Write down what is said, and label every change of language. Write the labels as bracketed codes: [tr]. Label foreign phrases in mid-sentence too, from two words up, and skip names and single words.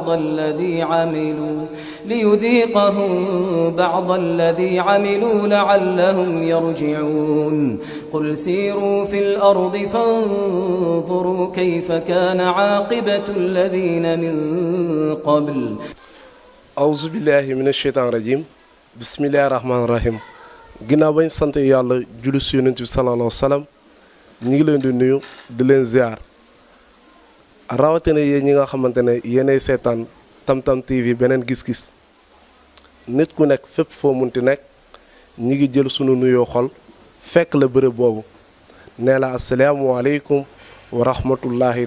[ar] بعض الذي عملوا لعلهم يرجعون قل سيروا في الأرض فانظروا كيف كان عاقبة الذين من قبل أعوذ بالله من الشيطان الرجيم بسم الله الرحمن الرحيم [wo] ginnaaw bañ sant yàlla julli si yonent bi [ar] صلى الله عليه وسلم [wo] ñu ngi leen di nuyu di leen ziar rawatina yéen ñi nga xamante ne yéenay seetaan Tam-Tam TV beneen gis-gis nit ku nekk fépp foo munti nekk ñi ngi jël sunu nuyoo xol fekk la bërëb boobu nee la [ar] السلام عليكم ورحمة الله